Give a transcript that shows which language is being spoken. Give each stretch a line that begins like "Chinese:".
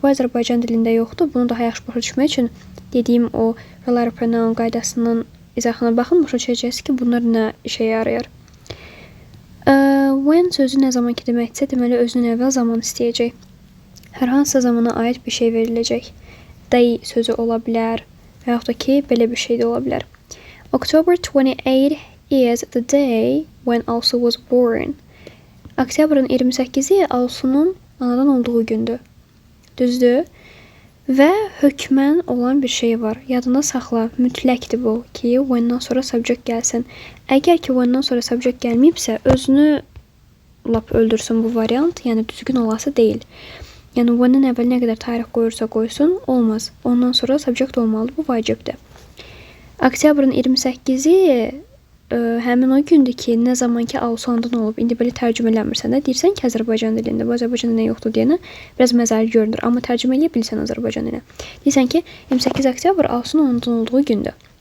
Azerbaijani: Bu Azərbaycan dilində yoxdur. Bunu daha yaxşı başa düşmək üçün dediyim o relative pronoun qaydasının izahına baxın. Başa düşəcəksiniz ki, bunlar nə işə yarayır. When sözü nə zaman ki deməkdirsə, deməli özünün əvvəl zaman istəyəcək. Hər hansısa zamana aid bir şey veriləcək. Day sözü ola bilər və yaxud da ki, belə bir şey də ola bilər.
English: October 28 is the day when Alsu was born.
Azerbaijani: Oktyabrın 28-i Alsunun anadan olduğu gündür. Düzdür? Və hökmən olan bir şey var. Yadında saxla, mütləqdir bu ki, when-dan sonra subject gəlsin. Əgər ki, when-dan sonra subject gəlməyibsə, özünü lap öldürsün bu variant, yəni düzgün olası deyil. Yəni when-dən əvvəl nə qədər tarix qoyursa qoysun, olmaz. Ondan sonra subject olmalıdır, bu vacibdir. Oktyabrın 28-i həmin o gündür ki, nə zaman ki Alsu anadan olub. İndi belə tərcümə eləmirsən də, deyirsən ki, Azərbaycan dilində, bu Azərbaycan dilində yoxdur deyənə biraz məzəli görünür. Amma tərcümə eləyə bilirsən Azərbaycan dilinə. Deyirsən ki, 28 oktyabr Alsunun anadan olduğu gündür.